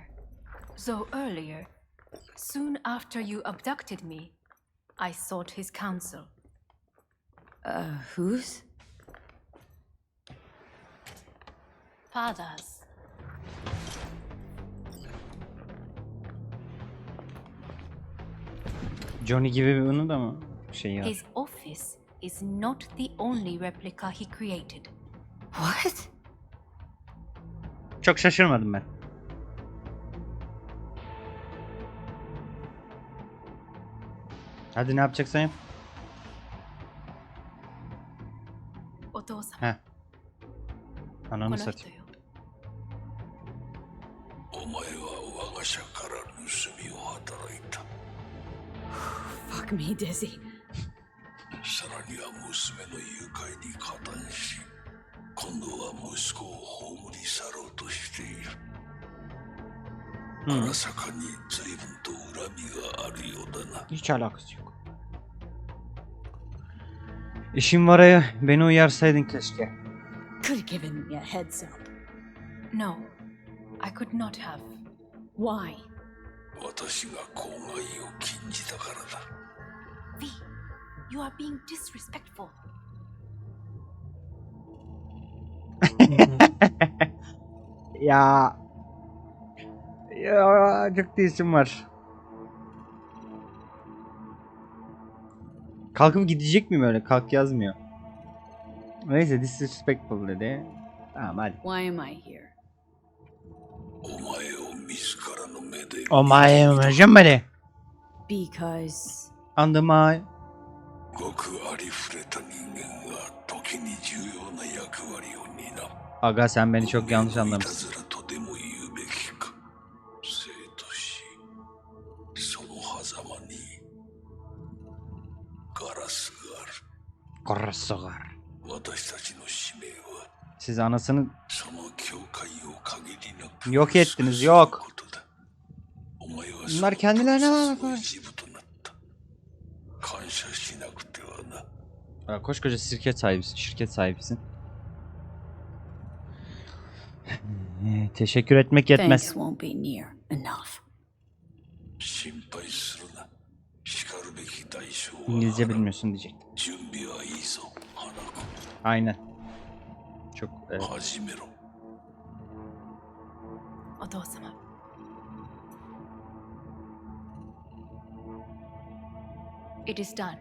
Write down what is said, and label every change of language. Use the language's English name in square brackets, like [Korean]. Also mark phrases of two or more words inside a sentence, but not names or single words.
[English] So earlier, soon after you abducted me, I sought his counsel. Whose? Father's. [Turkish] Johnny gibi bir onu da mı şey var? [English] His office is not the only replica he created. What? [Turkish] Çok şaşırmadım ben. Hadi ne yapacaksan yap. [Japanese] Otosan, [Turkish] Heh. Ananı [Japanese] この人 [Turkish] satayım. [Japanese] よ。お前は我が社から盗みを働いた。 [English] Fuck me, Dizzy. [Japanese] さらには娘の誘拐に加担し、今度は息子を葬り去ろうとしている。荒坂に随分と恨みがあるようだな。 [Turkish] Hiç alakası yok. İşim var ya, beni uyarsaydın keşke. [English] Could have given me a heads up. No, I could not have. Why? [Japanese] 私が公害を禁じたからだ。 [English] V, you are being disrespectful. [Turkish] Ya. Ya çok değişim var. Kalkıp gidecek miyim öyle? Kalk yazmıyor. Neyse disrespectful dedi. Tamam hadi. [English] Why am I here? [Japanese] お前を自らの目で [English] O my Because under my [Japanese] ごくありふれた人間が時に重要な役割を担う。 [Turkish] Aga sen beni çok yanlış [Japanese] いた [Turkish] anlamışsın. [Japanese] ずらとでも言うべきか。生と死、その狭間にガラスがある。 Korsogar. 私たちの使命は [Turkish] Siz anasını [Japanese] その境界を限りなく [Turkish] yok ettiniz yok. [Japanese] ことだ。お前は [Turkish] Bunlar kendilerine [Japanese] そ [Turkish] bak. [Japanese] の一部となった。感謝しなくてはな。 [Turkish] Koskoca şirket sahibisin. Teşekkür etmek [English] thanks [Turkish] yetmez. [English] won't be near enough. [Japanese] 心配するな。しかるべき代償は [Turkish] İngilizce bilmiyorsun diyecektim. [Japanese] 準備はいいぞ、花子。 [Turkish] Aynen. Çok [Japanese] 始めろ。 [English] お父様。It is done.